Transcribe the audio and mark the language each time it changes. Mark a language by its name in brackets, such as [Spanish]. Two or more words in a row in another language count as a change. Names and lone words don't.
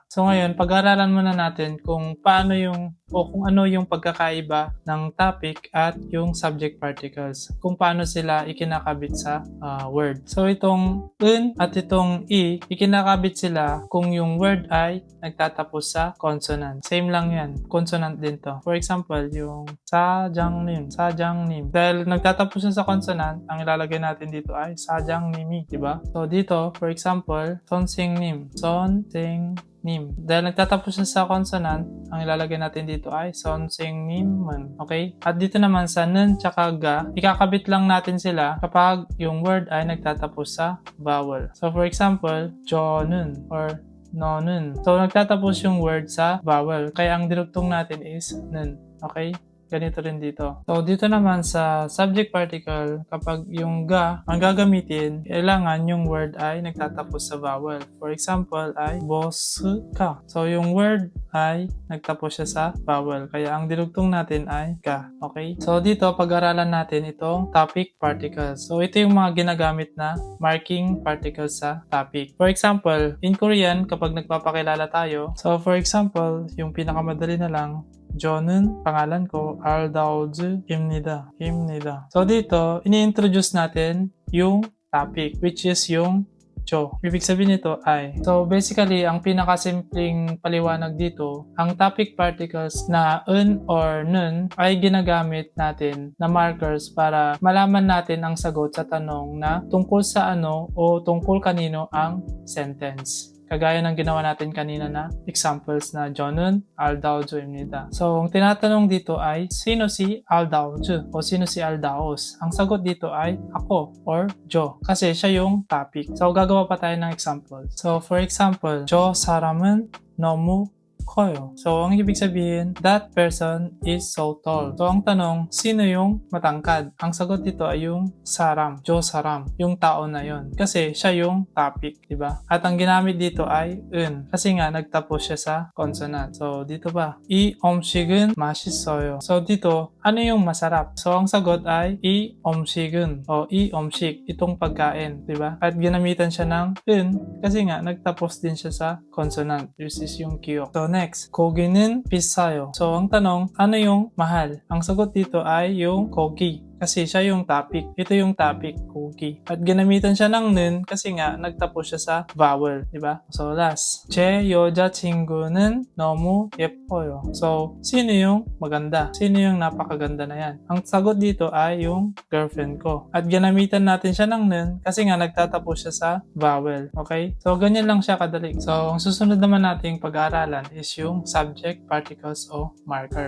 [Filipino] So ngayon, pag-aaralan muna natin kung paano yung o kung ano yung pagkakaiba ng topic at yung subject particles, kung paano sila ikinakabit sa word. So itong un at itong i, ikinakabit sila kung yung word ay nagtatapos sa consonant. Same lang yan, consonant din to. [English] For example, [Korean] yung 사장님, 사장님. [Filipino] Dahil nagtatapos na sa consonant, ang ilalagay natin dito ay 사장님이, diba? So dito, [English] for example, [Korean] 선생님, 선생님. [Filipino] Dahil nagtatapos na sa consonant, ang ilalagay natin dito ay 선생님은. Okay? At dito naman sa 는 tsaka ga, ikakabit lang natin sila kapag yung word ay nagtatapos sa vowel. [English] So for example, [Korean] 저는 or 너는. [Filipino] So nagtatapos yung word sa vowel. Kaya ang dinugtong natin is 는. Okay? Ganito rin dito. So, dito naman sa subject particle, kapag yung ga ang gagamitin, kailangan yung word ay nagtatapos sa vowel. [English] For example, [Filipino] ay boss ka. So, yung word ay nagtapos siya sa vowel. Kaya ang dinugtong natin ay ka. Okay? So, dito, pag-aralan natin itong topic particles. So, ito yung mga ginagamit na marking particles sa topic. [English] For example, in Korean, [Filipino] kapag nagpapakilala tayo, so for example, yung pinakamadali na lang, 저는 pangalan ko 알다우즈입니다. So dito, ini-introduce natin yung topic, which is yung jo. Ibig sabihin nito ay. So basically, ang pinakasimpleng paliwanag dito, ang topic particles na un or nun ay ginagamit natin na markers para malaman natin ang sagot sa tanong na tungkol sa ano o tungkol kanino ang sentence. Kagaya ng ginawa natin kanina na examples na Jonun, Aldaojo입니다. So, ang tinatanong dito ay, sino si Aldaojo o sino si Aldaos? Ang sagot dito ay ako or Jo kasi siya yung topic. So, gagawa pa tayo ng example. [English] So, for example, [Korean] 저 사람은 너무 커요. [Filipino] So, ang ibig sabihin, [English] that person is so tall. [Filipino] So, ang tanong, sino yung matangkad? Ang sagot dito ay yung saram, jo saram, yung tao na yon. Kasi siya yung topic, di ba? At ang ginamit dito ay un. Kasi nga, nagtapos siya sa consonant. So, dito ba? [Korean] 이 음식은 맛있어요. [Filipino] So, dito, ano yung masarap? So, ang sagot ay [Korean] 이 음식은 [Filipino] o [Korean] 이 음식, [Filipino] itong pagkain, di ba? At ginamitan siya ng un kasi nga, nagtapos din siya sa consonant. [English] This is [Filipino] yung kiyok. So, next, [Korean] 고기는 비싸요. [Filipino] So, ang tanong, ano yung mahal? Ang sagot dito ay yung kogi. Kasi siya yung topic. Ito yung topic, kogi. At ginamitan siya ng nun kasi nga nagtapos siya sa vowel, di ba? So, last. [Korean] 제 여자친구는 너무 예뻐요. [Filipino] So, sino yung maganda? Sino yung napakaganda na yan? Ang sagot dito ay yung girlfriend ko. At ginamitan natin siya ng nun kasi nga nagtatapos siya sa vowel. Okay? So, ganyan lang siya kadali. So, ang susunod naman nating pag-aaralan is yung subject, particles, o markers.